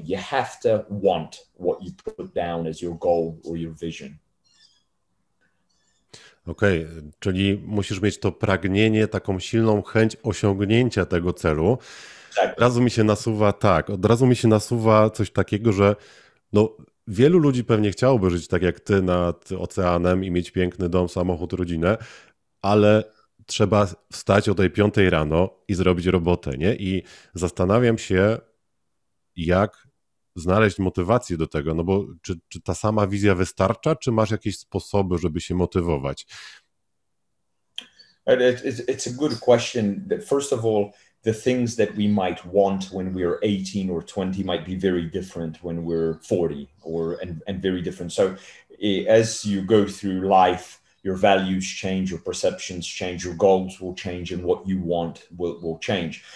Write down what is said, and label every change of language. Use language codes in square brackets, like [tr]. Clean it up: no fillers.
[en] You have to want what you put down as your goal or your vision. [pl] Okej, czyli musisz mieć to pragnienie, taką silną chęć osiągnięcia tego celu. Tak. Od razu mi się nasuwa coś takiego, że no, Wielu ludzi pewnie chciałoby żyć tak jak ty nad oceanem i mieć piękny dom, samochód, rodzinę, ale trzeba wstać o tej 5 rano i zrobić robotę, nie? I zastanawiam się, jak znaleźć motywację do tego, no bo czy ta sama wizja wystarcza, czy masz jakieś sposoby, żeby się motywować? [en] It's a good question. First of all, the things that we might want when we're 18 or 20 might be very different when we're 40 and very different. So as you go through life, your values change, your perceptions change, your goals will change, and what you want will change.